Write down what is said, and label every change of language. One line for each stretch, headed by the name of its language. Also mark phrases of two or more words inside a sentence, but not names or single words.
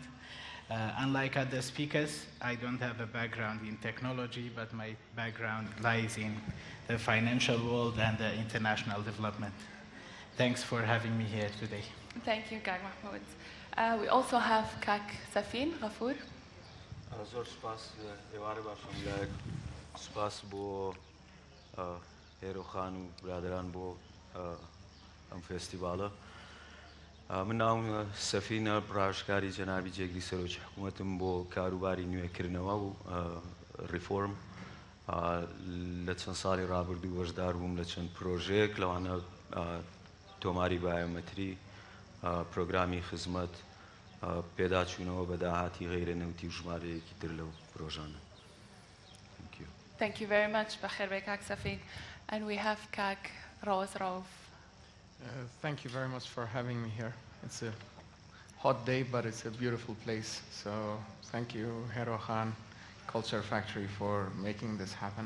English: Unlike other speakers, I don't have a background in technology, but my background lies in the financial world and the international development. Thanks for having me here today. Thank you, Məhmud. We also have Sەفین, غەفوور.
Central Kurdish: زۆر سپاس ئێوارە باشم لایەک سپاس بۆ هێرۆخان و برادران بۆ ئەم فێستیڤالە. من ناوم سەفینە، ڕاشکاری جەنابی جێگری سەرۆکی حکوومەتم بۆ کاروباری نوێکردنەوە و ریفۆرم. لە چەند ساڵی ڕابردوو وەشدار بووم لە چەند پرۆژەیەک لەوانە تۆماری بایۆمەتری، پرۆگرامی خزمەت، پێداچوونەوە بە داهاتی غەیرە نەوتی و ژمارەیەکی تر لەو پرۆژانە.
English: Thank you very much.
Central Kurdish: بەخێر بێ Sەفین.
English: And we have ڕەوەز. Thank you very much for having me here. It's a hot day, but it's a beautiful place. So thank you, Hero Khan, Culture Factory, for making this happen.